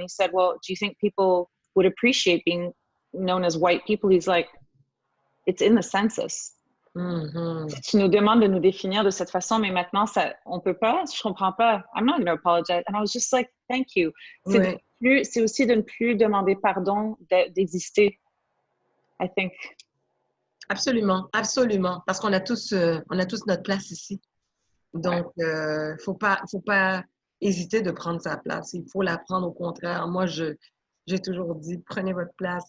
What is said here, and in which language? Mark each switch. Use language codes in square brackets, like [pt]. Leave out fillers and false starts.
[en] And he said, well, do you think people would appreciate being known as white people? He's like, it's in the census. [fr] Tu nous demandes de nous définir de cette façon, mais maintenant, on peut pas, je comprends pas. [en] I'm not going to apologize. And I was just like, thank you. [fr] C'est aussi de ne plus demander pardon d'exister, [en] I think. [fr] Absolument. Parce qu'on a tous notre place ici. Donc, faut pas hésiter de prendre sa place. Il faut la prendre au contraire. Moi, j'ai toujours dit, prenez votre place.